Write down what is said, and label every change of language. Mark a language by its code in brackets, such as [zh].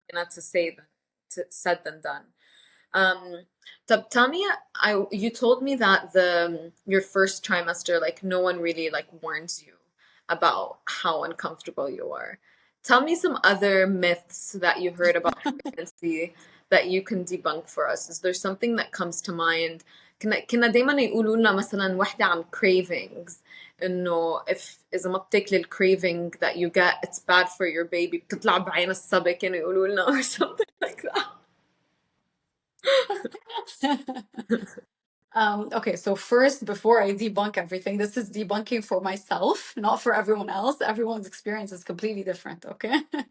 [en] not to say than to said than done. Tell me, you told me that your first trimester, like no one really like warns you about how uncomfortable you are. Tell me some other myths that you heard about pregnancy that you can debunk for us. Is there something that comes to mind? [ar] كنا دايما يقولوا لنا مثلا واحدة عن cravings إنه إذا ما بتاكلي الcraving [en] that you get it's bad for your baby [ar] بتطلع بعين الصبي كانوا يقولوا لنا [en] or something like that. Okay, so first, before I debunk everything, this is debunking for myself, not for everyone else. Everyone's experience is completely different, okay?